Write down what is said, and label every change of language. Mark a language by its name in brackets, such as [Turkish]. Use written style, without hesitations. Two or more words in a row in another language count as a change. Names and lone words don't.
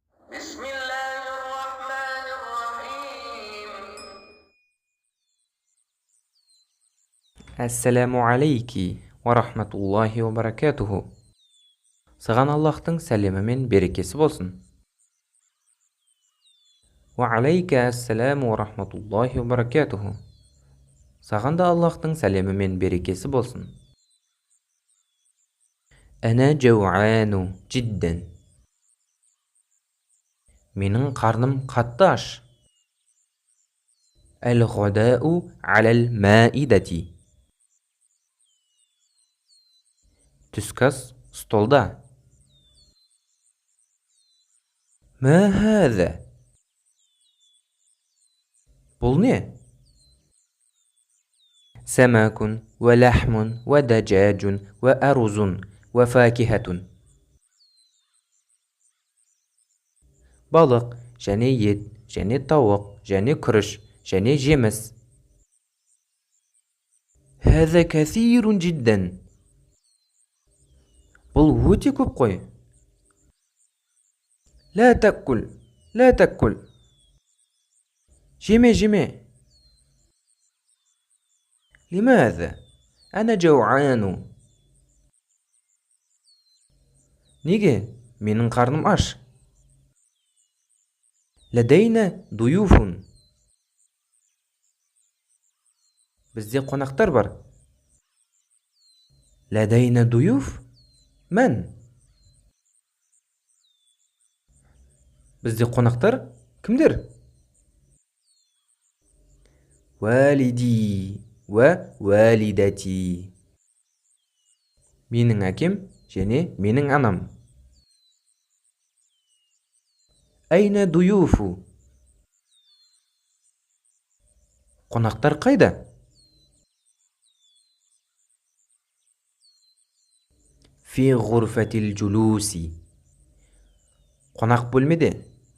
[Arabic] بسم الله الرحمن الرحيم. السلام عليكِ ورحمة الله وبركاته. [Kazakh] Саған Аллахтың сәлемі мен берекесі болсын. [Arabic] وعليكَ السلام ورحمة الله وبركاته. [Kazakh] Саған да Аллахтың сәлемі мен берекесі болсын. [Arabic] أنا جوعان جدا. [Kazakh] Менің қарным қатты аш. [Arabic] الغداء على المائدة. [Kazakh] Түскас столда. [Arabic] ما هذا? [Kazakh] Бұл не? [Arabic] سمك ولحم ودجاج وأرز وفاكهة. [Kazakh] Балық, және ет, және тауық, және күріш, және жеміс. [Arabic] هذا كثير جدا. [Kazakh] Бұл өте көп қой. [Arabic] لا تأكل، لا تأكل. [Kazakh] Жеме, жеме. [Arabic] لماذا؟ أنا جوعان. [Kazakh] Неге? Менің қарным аш. [Arabic] لدينا ضيوف. [Kazakh] Бізде қонақтар бар. [Arabic] لدينا ضيوف. من؟ [Kazakh] Бізде қонақтар кімдер? [Arabic] والدي ووالدتي. [Kazakh] Менің әкем және менің анам. [Arabic] أين ضيوف؟ [Kazakh] Қонақтар қайда? [Arabic] في غرفة الجلوس. [Kazakh] Қонақ бөлмеде.